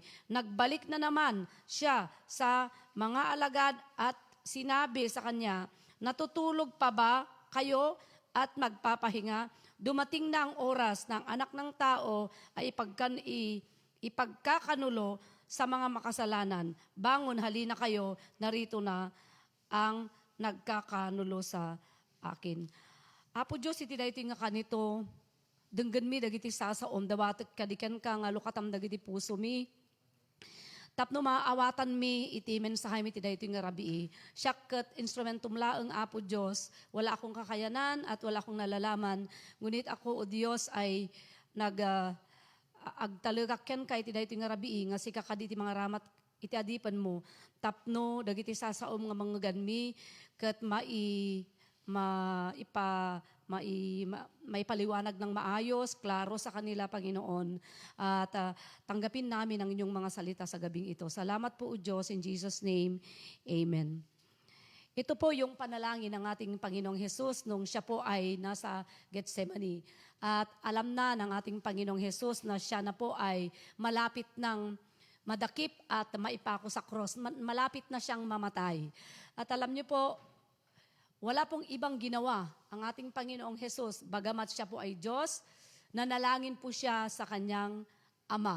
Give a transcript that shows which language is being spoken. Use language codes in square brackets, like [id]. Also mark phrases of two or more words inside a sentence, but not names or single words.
[tl] Nagbalik na naman siya sa mga alagad at sinabi sa kanya, "Natutulog pa ba kayo at magpapahinga. Dumating na ang oras ng anak ng tao ay ipagkakanulo sa mga makasalanan. Bangon, halina kayo, narito na ang nagkakanulo sa akin. [ilo] Apo Diyos, iti daytoy nga kanito, denggan mi dagiti sasaom, dawatek kadiken ka nga lukatam dagiti puso mi. Tapno maawatan mi iti mensahe mi ti daytoy nga rabii. Siak ket instrumentum laeng Apo Dios, [tl] wala akong kakayanan at wala akong nalalaman. Ngunit ako o Dios ay [ilo] agtalagakyan kay iti daytoy nga rabii nga sika kaditi mga ramat iti adipan mo. Tapno dagiti sasaom nga mga ganmi ket maipaliwanag [tl] ng maayos, klaro sa kanila, Panginoon. At tanggapin namin ang inyong mga salita sa gabing ito. Salamat po, O Diyos, [en] in Jesus' name. [tl] Amen. Ito po yung panalangin ng ating Panginoong Hesus nung siya po ay nasa Gethsemane. At alam na ng ating Panginoong Hesus na siya na po ay malapit ng madakip at maipako sa cross. Malapit na siyang mamatay. At alam niyo po, wala pong ibang ginawa ang ating Panginoong Hesus, bagamat siya po ay Diyos, nanalangin po siya sa kanyang Ama.